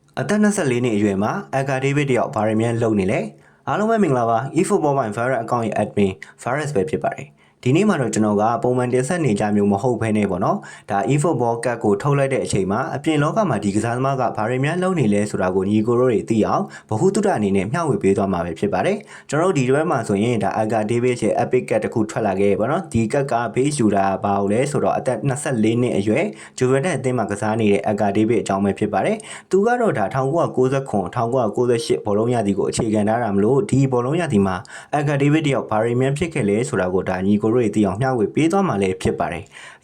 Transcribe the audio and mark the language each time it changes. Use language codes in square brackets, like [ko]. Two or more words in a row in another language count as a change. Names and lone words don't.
[my] အသက်24နှစ်အရွယ်မှာအကာဒေးဗစ်တယောက်ဘာရမြန်လုံနေလဲအားလုံးပဲမင်္ဂလာပါ eFootball by Virus account ရဲ့ admin Virus ပဲဖြစ်ပါတယ်ဒီနေ့မှာတော့ကျွန်တော်ကပုံမှန်တင်ဆက်နေကြမျိုးမဟုတ်ဘဲ နဲ့ပေါ့နော်ဒါ eFootball ကတ်ကိုထုတ်လိုက်တဲ့အချိန်မှာအပြင်လောကမှာဒီကစားသမားကဘာရမြန်လုံနေလဲဆိုတာကိုညီကိုတို့တွေသိအောင်ဗဟု သုတအနေနဲ့မျှဝေပေးသွားမှာပဲဖြစ်ပါတယ်ကျွန်တော်တို့ဒီတွဲမှာဆိုရင်ဒါအကာဒေးဗစ်ရဲ့ epic ကတ်တစ်ခုထွက်လာခဲ့ပေါ့နော်ဒီကတ်က base ယူတာဘာလို့လဲဆိုတော့အသက်24နှစ်အရွယ်ဂျူဗန်တက်အသင်းမှာကစားနေတဲ့အကာဒေးဗစ်အကြောင်းပဲဖြစ်ပါတယ်သူကတော့ဒါ1999 1998ဘောလုံးရသည်ကိုအခြေခံထားတာမလို့ဒီဘောလုံးရသည်မှာအကာဒေးဗစ်တယောက်ဘာရမြန်ဖြစ်ခဲ့လဲဆိုတာကိုဒါညီကိုတို့တွေသိအောင်မျှဝေပေးသွားမှာလည်းဖြစ်ပါတယ်အ